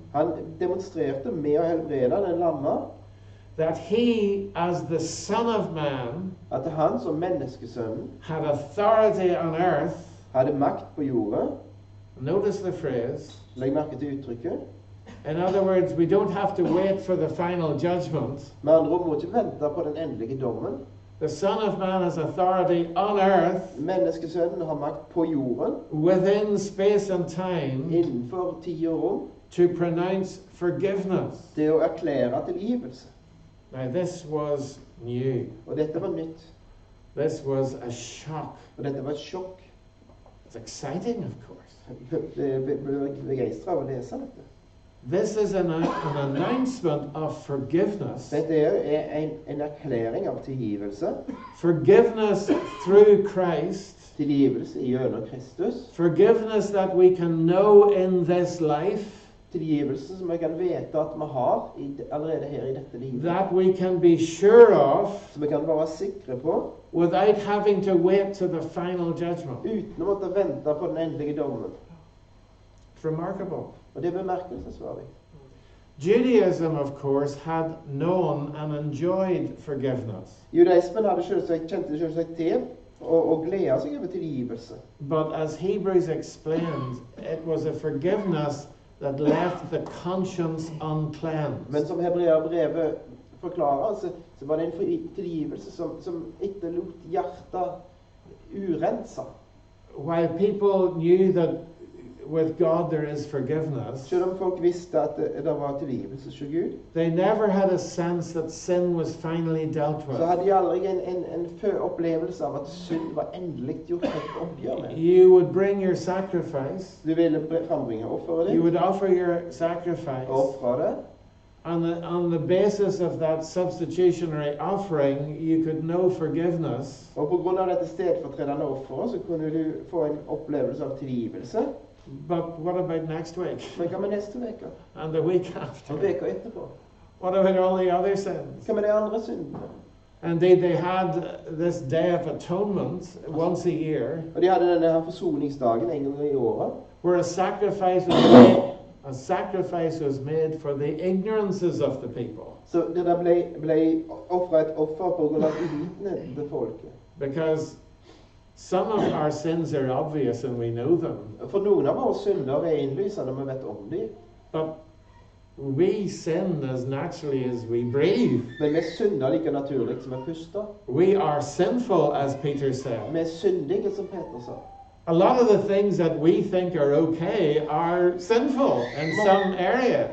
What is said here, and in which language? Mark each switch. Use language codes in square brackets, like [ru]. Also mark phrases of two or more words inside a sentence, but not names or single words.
[no] Han demonstrerte med å helbrede den lamme [en] that he, as the Son of Man, [no] at han som menneskesønnen [en] had authority on earth. [no] hadde makt på jorda. [en] Notice the phrase. [no] Legg merke til uttrykket. [en] In other words, we don't have to wait for the final judgment. [no] Med andre ord må ikke vente på den endelige dommen. [en] The Son of Man has authority on earth, [no] Menneskesønnen har makt på jorden, [en] within space and time, [no] innenfor tid og rom, [en] to pronounce forgiveness. [no] til å erklære tilgivelse. [en] Now this was new. [no] Og dette var nytt. [en] This was a shock. [no] Og dette var et sjokk. [en] It's exciting, of course. [no] Jeg ble begeistret av å lese dette. [en] This is an announcement of forgiveness. [no] Dette er en erklæring av tilgivelse. [en] Forgiveness through Christ. [no] Tilgivelse gjennom Kristus. [en] Forgiveness that we can know in this life. [no] Tilgivelse som vi kan vite at vi har allerede her i dette livet. [en] That we can be sure of [no] Som vi kan være sikre på, [en] without having to wait to the final judgment. [no] uten å måtte vente på den endelige dommen. [en] It's remarkable. [no] Og det er bemerkelsesverdig. [en] Judaism, of course, had known and enjoyed forgiveness. [no] Judaismen kjente selvsagt til og gleda seg over tilgivelse. [en] But as Hebrews explained, it was a forgiveness that left the conscience [no] Men [en] uncleansed. [no] som Hebreerbrevet forklarer, så var det en tilgivelse som etterlot hjertet urensa. [en] While people knew that with God there is forgiveness, [no] Selv om folk visste at det var tilgivelse hos Gud, [en] they never had a sense that sin was finally dealt [no] så [en] with. [no] hadde de aldri en opplevelse av at synd var endelig gjort et oppgjør med. [en] You would bring your sacrifice, [no] Du ville frambringe offeret [en] you [no] ditt, [en] would offer your sacrifice. [no] offre det, [en] On the basis of that substitutionary offering, you could know forgiveness, [no] og på grunn av dette stedfortredende offeret, så kunne du få en opplevelse av tilgivelse. [en] but what about next week? [no] Men hva med neste uke? [en] And the week [no] Og [en] after? [no] uka etterpå? [en] What about all the other sins? [no] Hva med de andre syndene? [en] Indeed, they had this Day of Atonement once a year, [no] Og de hadde denne her forsoningsdagen en gang i året, [en] where a sacrifice was made for the ignorances of the people. [no] så det ble offret et offer på grunn av uvitenheten til folket. [en] Because some of our sins are obvious and we know them, [no] For noen av våre synder er innlysende, vi vet om dem. [en] but we sin as naturally as we breathe. [no] Men vi synder like naturlig som vi puster. [en] We are sinful, as Peter said. [no] Vi er syndige, som Peter sa. [en] A lot of the things that we think are okay are sinful in some area.